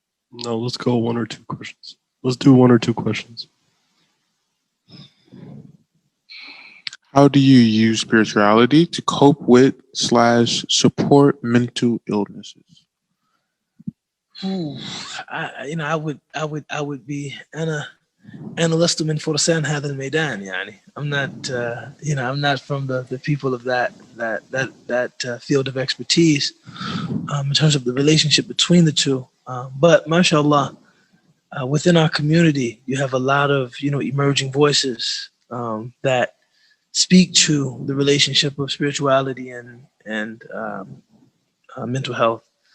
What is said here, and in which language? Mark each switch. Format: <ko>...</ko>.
<en>No, let's go one or two questions. Let's do one or two questions. How do you use spirituality to cope with / support mental illnesses? I would be</en> <ar>أنا لست من فرسان هذا الميدان يعني.</ar> <en>I'm not from the people of that field of expertise in terms of the relationship between the two. But mashallah, within our community, you have a lot of emerging voices that speak to the relationship of spirituality and mental health.</en>